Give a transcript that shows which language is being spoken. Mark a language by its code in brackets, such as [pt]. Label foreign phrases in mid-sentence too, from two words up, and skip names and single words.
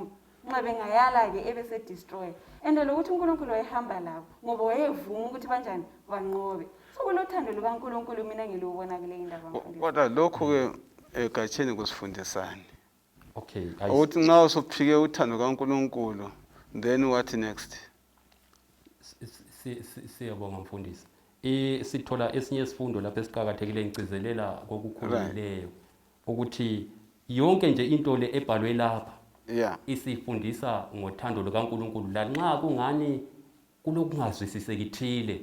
[nd] Nxa bengayala ke ebese destroy. Endelo ukuthi uNkulunkulu wayehamba labo ngoba wayevuma ukuthi banjani banqobe. So kulothando lukaNkulunkulu mina ngilubona kule indaba mfundisi. Kodwa lokho ke egatsheni kusifundisana. Okay, ukuthi nxa usuphike uthando kaNkulunkulu [en] then what next? [nd] Siyabonga mfundisi. Sithola esinye isifundo lapho esiqhakathekile ngicizelela kokukhulumileyo ukuthi yonke nje into le ebhalwe lapha isifundisa ngothando lukaNkulunkulu lanxa kungani kulokungazwisisekithile.